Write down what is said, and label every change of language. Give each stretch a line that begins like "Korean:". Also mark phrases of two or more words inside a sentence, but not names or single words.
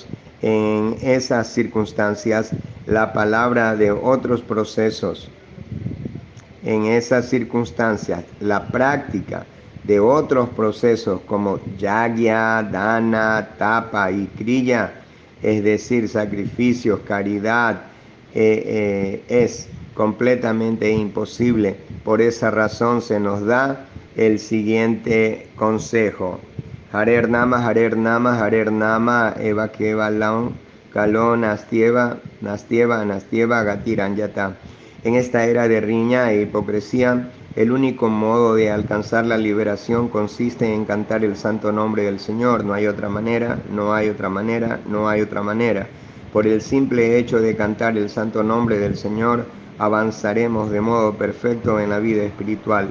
Spanish: En esas circunstancias, la palabra de otros procesos, en esas circunstancias, la práctica de otros procesos como
Sanskrit: yagya, dana, tapa
Spanish: y kriya, es decir, sacrificios, caridad, es completamente imposible. Por esa razón se nos da el siguiente consejo.
Sanskrit: Harer Nama, Harer Nama, Harer Nama, Eva Keva Laon, Kalon, Nastieva, Nastieva, Nastieva, Gatiranyata.
Spanish: En esta era de riña e hipocresía, el único modo de alcanzar la liberación consiste en cantar el santo nombre del Señor. No hay otra manera, no hay otra manera, no hay otra manera. Por el simple hecho de cantar el santo nombre del Señor, avanzaremos de modo perfecto en la vida espiritual.